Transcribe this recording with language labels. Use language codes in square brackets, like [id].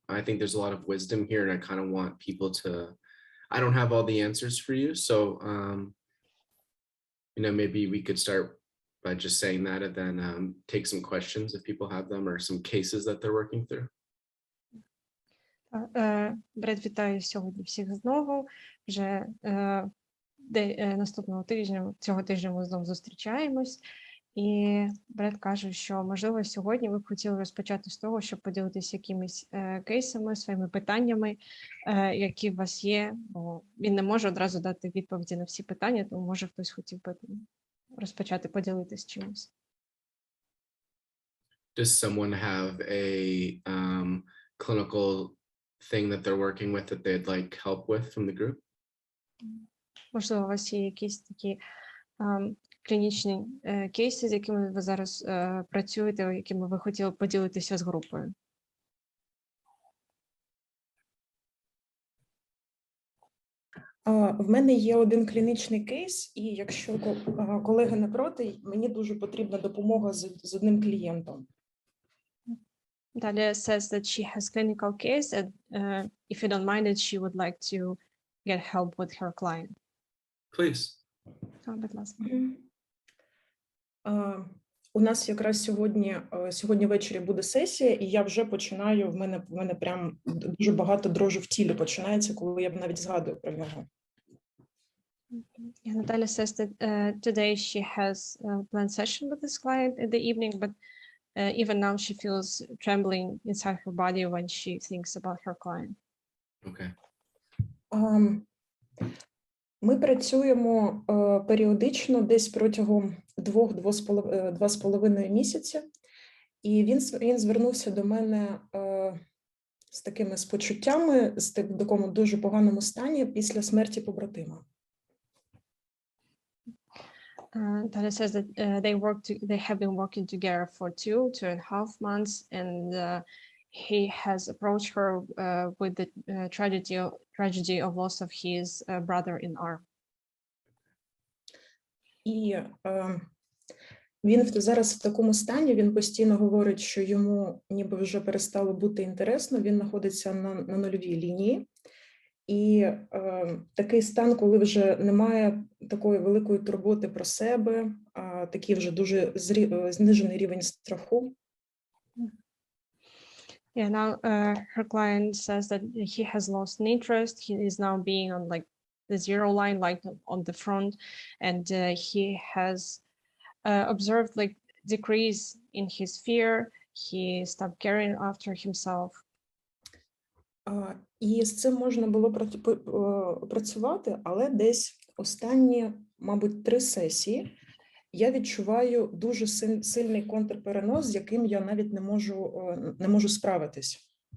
[en] I think there's a lot of wisdom here, and I kind of want people to. I don't have all the answers for you, so maybe we could start by just saying that, and then take some questions if people have them, or some cases that they're working through. [uk] Бред, вітаю сьогодні всіх знову. Вже наступного тижня, цього тижня ми знову зустрічаємось. І Бред каже, що, можливо, сьогодні ви б хотіли розпочати з того, щоб поділитися якимись кейсами, своїми питаннями, які у вас є. Бо він не може одразу дати відповіді на всі питання, тому, може, хтось хотів би розпочати поділитися чимось. [en] Does someone have a clinical thing that they're working with that they'd like help with from the group? [uk] Можливо, у вас є якісь такі клінічні кейси, з якими ви зараз працюєте, якими ви хотіли поділитися з групою? В мене є один клінічний кейс, і якщо колеги не проти, мені дуже потрібна допомога з одним клієнтом. [en] Dalia says that she has clinical case and if you don't mind it, she would like to get help with her client. Please. [uk] Будь ласка. У нас якраз сьогодні ввечері буде сесія, і я вже починаю, в мене прям дуже багато дрожу в тілі починається, коли я навіть згадую про нього. [en] Yeah, Natalia says that today she has a planned session with this client in the evening, but even now she feels trembling inside her body when she thinks about her client. Okay. [uk] Ми працюємо періодично десь протягом 2-2,5 місяці, і він звернувся до мене з такими почуттями, в такому дуже поганому стані після смерті побратима. [en] Dalia says that they have been working together for 2.5 months, and he has approached her with the tragedy of loss of his brother in arm. [uk] І він зараз в такому стані, він постійно говорить, що йому ніби вже перестало бути інтересно, він знаходиться на нульовій лінії. І такий стан, коли вже немає такої великої турботи про себе, такий вже дуже знижений рівень страху. [en] Yeah, now her client says that he has lost interest. He is now being on like the zero line, like on the front, and he has observed like decrease in his fear. He stopped caring after himself. [uk] І з цим можна було працювати, але десь останні, мабуть, 3 сесії я відчуваю дуже сильний контрперенос, з яким я навіть не можу справитись.